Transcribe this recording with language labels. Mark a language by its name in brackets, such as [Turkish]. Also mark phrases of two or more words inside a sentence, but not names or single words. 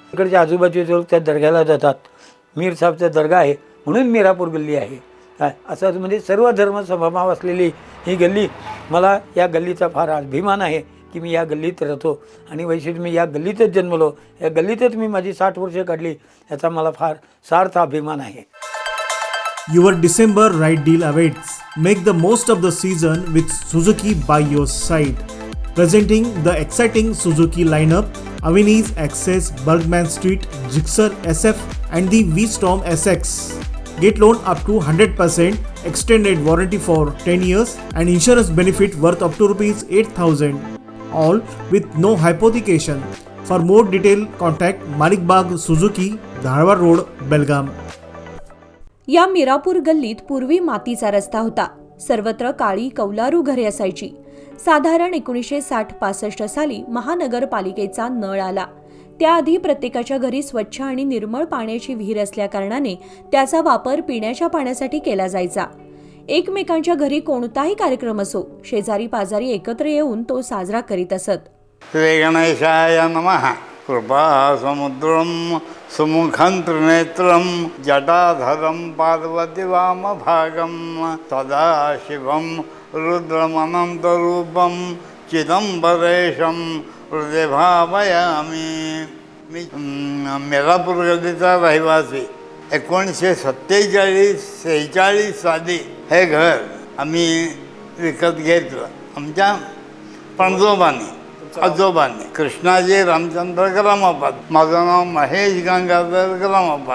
[Marathi] इकडच्या आजूबाजूचे लोक त्या दर्ग्याला जातात. मीर साहबचा दर्गा आहे म्हणून मीरापूर गल्ली आहे. काय असं म्हणजे सर्व धर्म समभाव असलेली ही गल्ली. मला या गल्लीचा फार अभिमान आहे की मी या गल्लीत राहतो आणि वैशिष्ट्य मी या गल्लीतच जन्मलो, या गल्लीतच मी माझी 60 वर्षे काढली, याचा मला फार सार्थ अभिमान आहे. [English] Your December right deal awaits. Make the most of the season with Suzuki by your side. Presenting the exciting Suzuki lineup, Aveni's Access, Bergman Street, Gixxer SF and the V-Storm SX. Get loan up to 100%, extended warranty for 10 years and insurance benefit worth up to rupees 8,000. All with no hypothecation. For more detail, contact Malik Bagh Suzuki, Dharwad Road, Belgaum. [Marathi] या मीरापूर गल्लीत पूर्वी मातीचा रस्ता होता. सर्वत्र काळी कौलारू घरे असायची. साधारण 1960-65 साली महानगरपालिकेचा नळ आला. त्याआधी प्रत्येकाच्या घरी स्वच्छ आणि निर्मळ पाण्याची विहीर असल्याकारणाने त्याचा वापर पिण्याच्या पाण्यासाठी केला जायचा. एकमेकांच्या घरी कोणताही कार्यक्रम असो, शेजारी पाजारी एकत्र येऊन तो साजरा करीत असत. [Sanskrit] श्री गणेशाय नमः. कृपा समुद्रम सुमुखं त्रिनेत्रं जटाधरं पार्वती वामभागं सदाशिवं रुद्रमनन्तरूपं चिदंबरेशं हृदय भावयामि. [Marathi] मी मीरापूर गल्लीचा रहिवासी. 1947-46 साली हे घर आम्ही विकत घेतलं आमच्या आजोबांनी. कृष्णाजी रामचंद्र ग्रामपाद. माझं नाव महेश गंगाधर ग्रामपाद.